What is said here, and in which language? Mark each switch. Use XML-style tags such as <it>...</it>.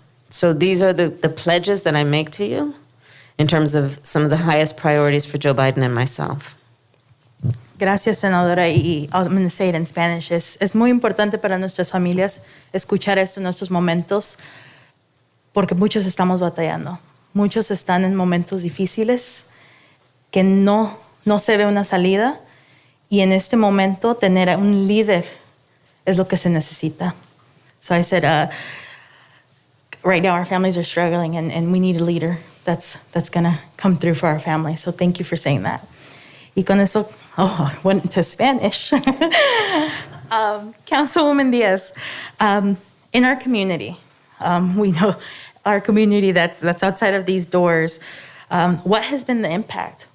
<en>So these are the pledges that I make to you in terms of some of the highest priorities for Joe Biden and myself.</en> <es>Gracias, senadora.</es> <en>Y I'm going to say it in Spanish.</en> <es>Es muy importante para nuestras familias escuchar esto en estos momentos porque muchos estamos batallando. Muchos están en momentos difíciles que no se ve una salida y en este momento tener un líder es lo que se necesita.</es> <en>So I said, right now our families are struggling and we need a leader that's going to come through for our family. So thank you for saying that.</en> <es>Y con eso,</es> <en>I went into Spanish. Councilwoman Diaz, in our community, we know our community that's outside of these doors, what has been the impact?</en>